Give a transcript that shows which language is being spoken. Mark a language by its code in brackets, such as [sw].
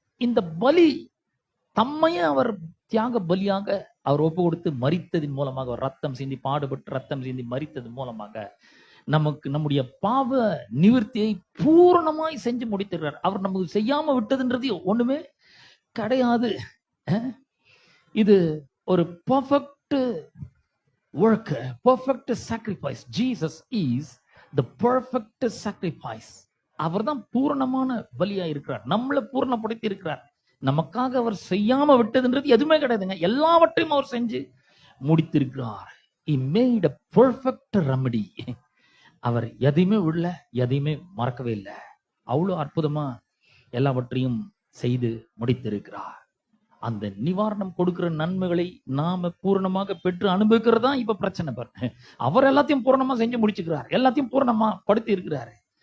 [ta] இந்த பலி தம்மையே அவர் தியாக பலியாக அவர் ஒப்பு கொடுத்து மரித்ததின் மூலமாக, அவர் ரத்தம் சிந்தி பாடுபட்டு ரத்தம் சிந்தி மரித்தது மூலமாக நமக்கு நம்முடைய பாவ நிவர்த்தியை பூரணமாய் செஞ்சு முடித்திருக்கிறார். அவர் நமக்கு செய்யாம விட்டதுன்றது ஒண்ணுமே கிடையாது. இது ஒரு [en] Perfect work, perfect sacrifice. Jesus is the perfect sacrifice. [ta] அவர்தான் பூரணமான பலியா இருக்கிறார். நம்மளை பூரணப்படுத்தி இருக்கிறார். நமக்காக அவர் செய்யாம விட்டதுன்றது எதுவுமே கிடையாதுங்க. எல்லாவற்றையும் அவர் செஞ்சு முடித்திருக்கிறார். [en] He made a perfect remedy. [ta] அவர் எதையுமே விடல, எதையுமே மறக்கவே இல்லை. அவ்வளவு அற்புதமா எல்லாவற்றையும் செய்து முடித்திருக்கிறார். அந்த நிவாரணம் கொடுக்கிற நன்மைகளை நாம பூரணமாக பெற்று அனுபவிக்கிறதா இப்ப பிரச்சனை பாருங்க. அவர் எல்லாத்தையும் பூரணமா செஞ்சு முடிச்சுக்கிறார், எல்லாத்தையும் பூரணமா படுத்தி இருக்கிறாரு.